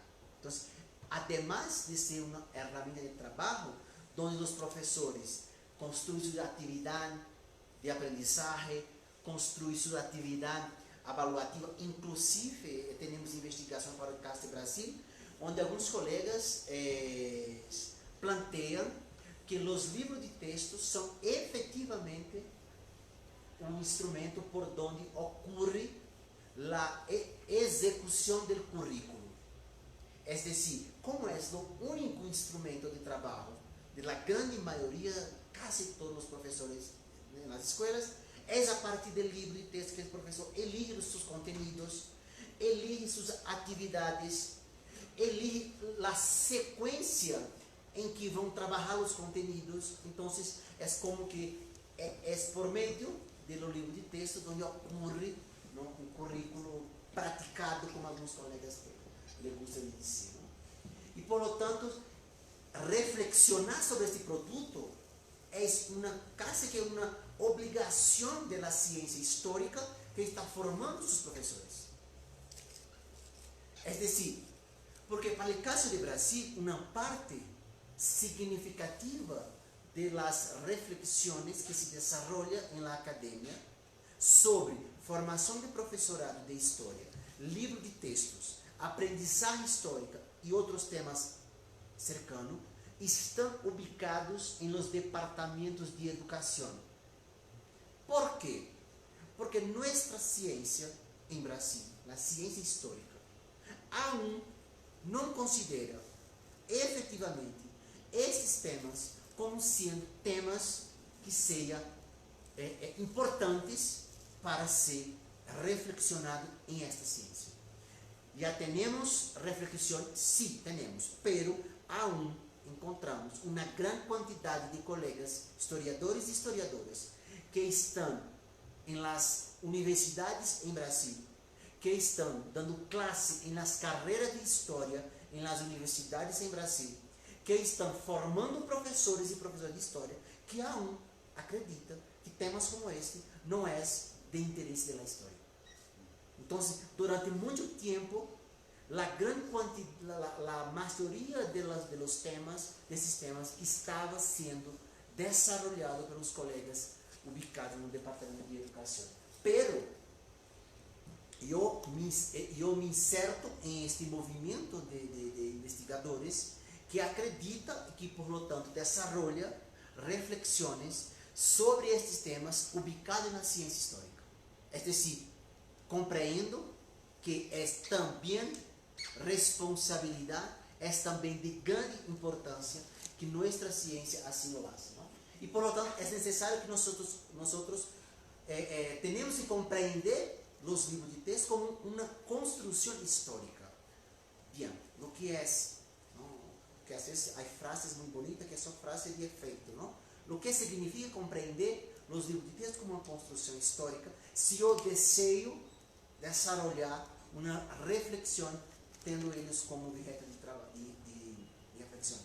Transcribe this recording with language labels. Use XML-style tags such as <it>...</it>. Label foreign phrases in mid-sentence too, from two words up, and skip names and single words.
<es>Entonces, además de ser una herramienta de trabajo, donde los profesores construyen su actividad de aprendizaje, construyen su actividad evaluativa, inclusive tenemos investigación para el caso de Brasil,</es> <pt>onde alguns colegas planteam que os livros de texto são efetivamente um instrumento</pt> <es>por donde</es> <pt>ocorre a execução do currículo.</pt> <es>Es decir,</es> <pt>como é o único instrumento de trabalho de la grande maioria,</pt> <es>casi todos</es> <pt>os professores nas escolas, é a partir do livro de texto que o professor elige os seus conteúdos, elige suas atividades, elige a sequência em que vão trabalhar os conteúdos. Então, é como que é por meio do livro de texto onde ocorre um currículo praticado, como alguns colegas lhe gostam de dizer. E,</pt> <es>por lo tanto,</es> <pt>reflexionar sobre este produto é quase que uma obrigação da ciência histórica que está formando seus professores. É decir, porque para o caso de Brasil, uma parte significativa</pt> <es>de las reflexiones que se desarrolla en la academia</es> <pt>sobre formação de professorado de história, livro de textos, aprendizagem histórica e outros temas cercanos, estão ubicados em</pt> <es>los departamentos</es> <pt>de educação. ¿Por quê? Porque nossa ciência em Brasil, a ciência histórica, aún não considera efetivamente esses temas como sendo temas que sejam importantes para ser reflexionado em esta ciência. Já temos reflexão? Sim, temos,</pt> <es>pero aún</es> <pt>encontramos uma grande quantidade de colegas, historiadores e historiadoras, que estão em</pt> <es>las universidades</es> <pt>em Brasil, que estão dando classe em las carreiras de história em</pt> <es>las universidades</es> <pt>em Brasil, que estão formando professores e professoras de história, que aún acreditam que temas como este não é de interesse da história. Então, durante muito tempo, a maioria dos temas, desses temas, estava sendo desarrollado pelos colegas ubicados no departamento de educação. Pero eu me inserto em este movimento de investigadores que acredita e que,</pt> <es>por lo tanto,</es> <pt>desarrolla reflexões sobre estes temas ubicados na ciência histórica. É decir, compreendo que é também responsabilidade, é também de grande importância que nossa ciência assim</pt> <es>lo hace, ¿no? E, por lo tanto,</es> <pt>é necessário que nós tenhamos que compreender os livros de texto como uma construção histórica.</pt> <es>Bien, lo que</es> <pt>é, que às vezes há frases muito bonitas que são frases de efeito, não? O que significa compreender os livros de texto como uma construção histórica, se eu desejo desarrollar uma reflexão tendo eles como objeto de trabalho, de reflexão.</pt>